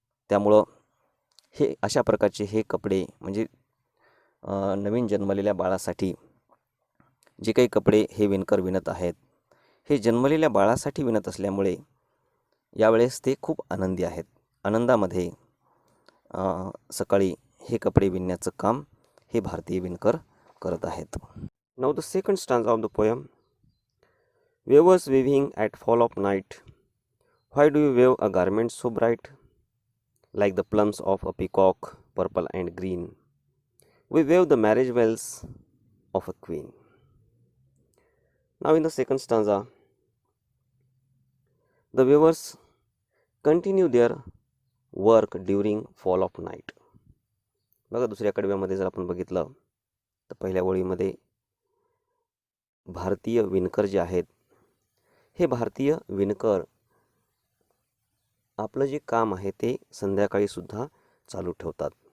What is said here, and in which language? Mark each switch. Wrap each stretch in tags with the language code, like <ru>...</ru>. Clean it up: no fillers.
<mr>त्यामुळं हे अशा प्रकारचे हे कपडे म्हणजे नवीन जन्मलेल्या बाळासाठी जे काही कपडे हे विणकर विणत आहेत, हे जन्मलेल्या बाळासाठी विणत असल्यामुळे यावेळेस ते खूप आनंदी आहेत. आनंदामध्ये सकाळी हे कपडे विणण्याचं काम हे भारतीय विणकर करत आहेत.</mr> <en>Now the second stanza of the poem. Weavers weaving at fall of night. Why do you weave a garment so bright? Like the plumes of a peacock, purple and green. We weave the marriage bells of a queen. Now in the second stanza, the weavers continue their work during fall of night.</en> <mr>बघा दुसऱ्या कडव्यामध्ये जर आपण बघितलं तर पहिल्या ओळीमध्ये भारतीय विणकर जे आहेत, हे भारतीय विणकर आपलं जे काम आहे ते संध्याकाळी सुद्धा चालू ठेवतात.</mr>